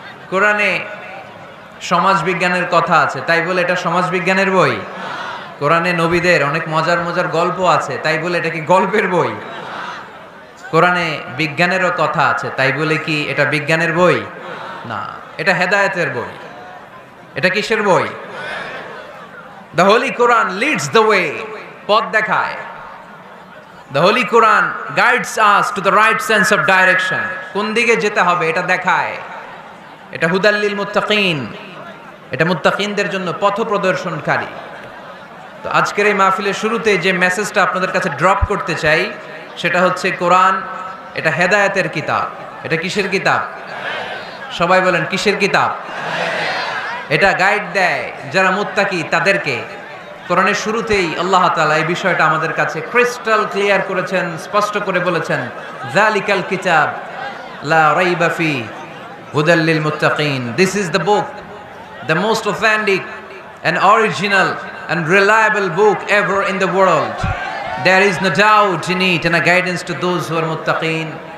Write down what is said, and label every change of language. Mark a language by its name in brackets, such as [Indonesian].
[Bangla] কোরআনে সমাজ বিজ্ঞানের কথা আছে, তাই বলে এটা সমাজ বিজ্ঞানের বই? কোরআনে নবীদের অনেক মজার মজার গল্প আছে, তাই বলে এটা কি গল্পের বই? কোরআনে বিজ্ঞানেরও কথা আছে, তাই বলে কি এটা বিজ্ঞানের বই? না, এটা হেদায়েতের বই। এটা কিসের বই? [English] The Holy Quran leads the way, [Bangla] পথ দেখায়। [English] The Holy Quran guides us to the right sense of direction, [Bangla] কোন দিকে যেতে হবে এটা দেখায়। এটা [Arabic] হুদাল্লিল মুত্তাকিন, [Bangla] এটা মুত্তাকিনদের জন্য পথ প্রদর্শনকারী। তো আজকের এই মাহফিলের শুরুতে যে মেসেজটা আপনাদের কাছে ড্রপ করতে চাই, সেটা হচ্ছে কোরআন এটা হেদায়েতের কিতাব। এটা কিসের কিতাব? সবাই বলেন কিসের কিতাব? এটা গাইড দেয় যারা মুত্তাকি তাদেরকে। কোরআনের শুরুতেই আল্লাহ তাআলা এই বিষয়টা আমাদের কাছে ক্রিস্টাল ক্লিয়ার করেছেন, স্পষ্ট করে বলেছেন, [Arabic] যালিকাল কিতাব লা রাইবা ফি হুদাল লিল মুত্তাকিন। [English] This is the book, the most authentic and original and reliable book ever in the world. There is no doubt in it and a guidance to those who are muttaqin.